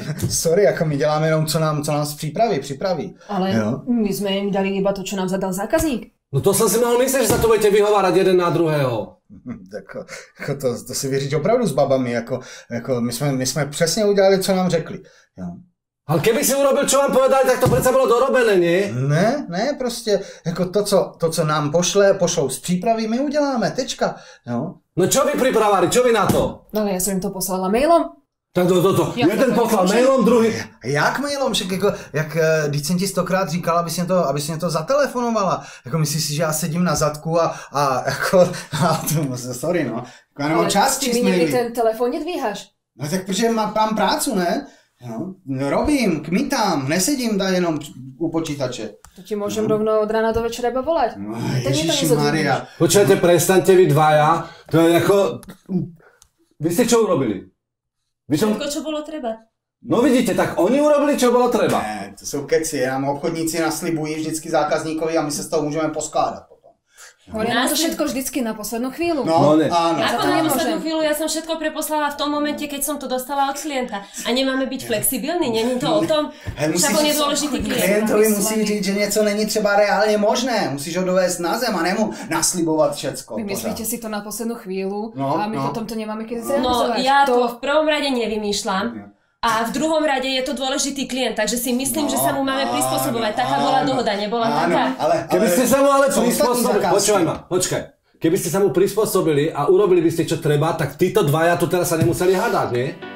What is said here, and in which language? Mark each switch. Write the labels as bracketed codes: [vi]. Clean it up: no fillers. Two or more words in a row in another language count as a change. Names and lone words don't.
[cs] Sorry, jako my děláme jenom, co nám z připraví. Ale jo? [sk] My jsme jim dali iba to, čo nám zadal zákazník. [cs] No to jsem si mohl myslet, že za to budete vyhovárať jeden na druhého. Tak to si věříš opravdu s babami, jako my jsme přesně udělali, co nám řekli. Jo. [sk] Ale keby si urobil, čo vám povedali, tak to [cs] přece bylo [sk] dorobené, nie? [cs] Ne, prostě jako to, co nám pošlou z přípravy, my uděláme, tečka. Jo. [sk] No čo vy pripravali, čo vy na to? No ja som im to poslala mailom. Tak to. Jeden poslal mailom, druhý... Jak mailom? [cs] Však jako, když jsem ti 100krát říkal, aby si mě to zatelefonovala. Jako myslíš si, že já sedím na zadku a sorry no. Já nemám čas číst maily. Či mi někdy ten telefon nedvíhaš? No tak protože mám prácu, ne? No, robím, kmitám, nesedím tady jenom u počítače. [sk] To ti môžem rovno od rána do večera iba volať. No, Ježišimaria. Počujete, prestaňte vy dvaja. To je jako... Vy ste čo urobili? Všetko, čo bolo treba. No vidíte, tak oni urobili, čo bylo treba. [cs] Ne, to jsou keci, nám obchodníci naslibují vždycky zákazníkovi a my se z toho můžeme poskládat potom. [sk] Hovorí nám to všetko vždycky na poslednú chvíľu. [cs] No ne. [sk] Áno. Ako na poslednú chvíľu, ja som všetko preposlala v tom momente, keď som to dostala od klienta. [cs] A nemáme byť flexibilní, není to o tom? Však [sk] on je dôležitý klient. [cs] Klientovi musí říct, že něco není třeba reálně možné. Musíš ho dovést na zem a nemu naslibovat všecko. [sk] Vymyslíte si to na poslednú chvíľu a my potom to nemáme keď zrealizovať. No ja to v prvom rade nevymýšľam. A v druhom rade je to dôležitý klient, takže si myslím, že sa mu máme prispôsobovať. Taká bola dohoda, nebola taká. Keby ste sa mu ale prispôsobili, počkaj. Keby ste sa mu prispôsobili a urobili by ste čo treba, tak títo dvaja tu teraz sa nemuseli hádať, nie?